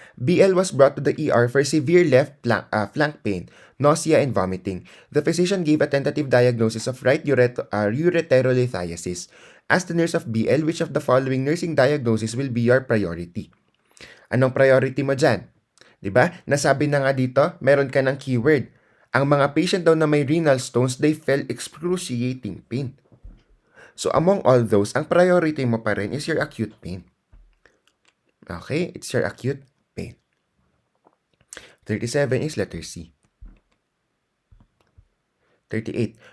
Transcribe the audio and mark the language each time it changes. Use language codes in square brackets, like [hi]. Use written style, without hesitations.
[en] BL was brought to the ER for severe left flank pain, nausea, and vomiting. The physician gave a tentative diagnosis of right ureterolithiasis. As the nurse of BL, which of the following nursing diagnosis will be your priority? [tl] Anong priority mo dyan? Diba? Nasabi na nga dito, meron ka ng keyword. Ang mga patient daw na may renal stones, [en] they felt excruciating pain. So among all those, [tl] ang priority mo pa rin [en] is your acute pain. Okay? It's your acute pain. 37 is letter C. 38.